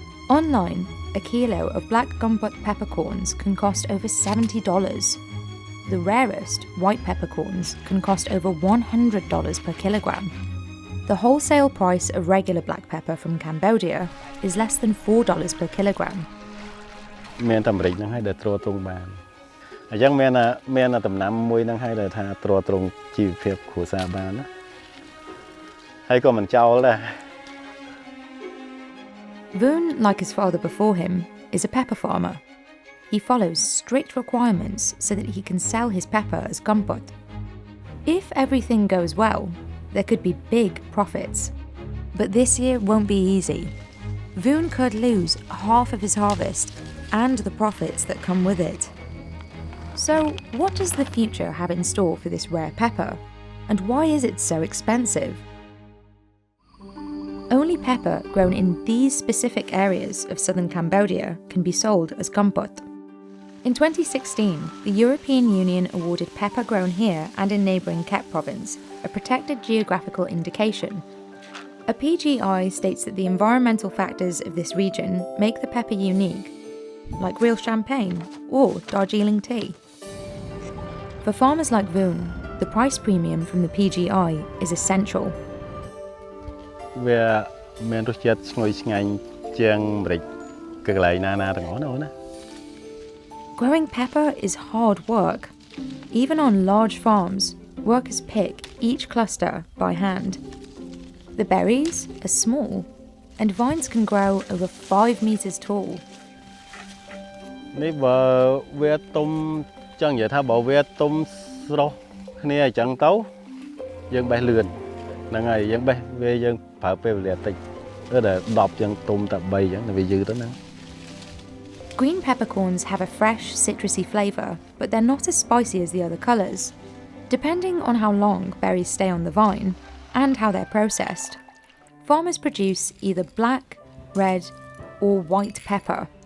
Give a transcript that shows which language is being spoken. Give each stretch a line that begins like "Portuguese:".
English: Online, a kilo of black Gumpot peppercorns can cost over $70. The rarest, white peppercorns, can cost over $100 per kilogram. The wholesale price of regular black pepper from Cambodia is less than $4 per kilogram.
Khmer: មានតែម្រេចហ្នឹងហើយដែលទ្រទ្រង់បានអញ្ចឹងមានដំណាំមួយហ្នឹងហើយដែលថាទ្រទ្រង់ជីវភាពគ្រួសារបានណាហើយក៏មិនចោលដែរ
English: Voon, like his father before him, is a pepper farmer. He follows strict requirements so that he can sell his pepper as gumpot. If everything goes well, there could be big profits. But this year won't be easy. Voon could lose half of his harvest and the profits that come with it. So, what does the future have in store for this rare pepper? And why is it so expensive? Only pepper grown in these specific areas of southern Cambodia can be sold as gumpot. In 2016, the European Union awarded pepper grown here and in neighbouring Kep province a protected geographical indication. A PGI states that the environmental factors of this region make the pepper unique, like real champagne or Darjeeling tea. For farmers like Voon, the price premium from the PGI is essential.
Khmer: វាមានរសជាតិឈ្ងុយឆ្ងាញ់ជាងម្រេចកន្លែងណាទាំងអស់ណា
English: Growing pepper is hard work. Even on large farms, workers pick each cluster by hand. The berries are small, and vines can grow over 5 meters tall.
Khmer: នេះបើវាទុំចឹងនិយាយថាបើវាទុំស្រស់គ្នាអញ្ចឹងទៅយើងបេះលឿនហ្នឹងហើយយើងបេះវាយើង ប្រើពេលវេលាតិចតែ10ចឹងទុំតែ3ចឹងវាយឺតទៅហ្នឹង
English: Green peppercorns have a fresh, citrusy flavour, but they're not as spicy as the other colours. Depending on how long berries stay on the vine and how they're processed, farmers produce either black, red, or white pepper.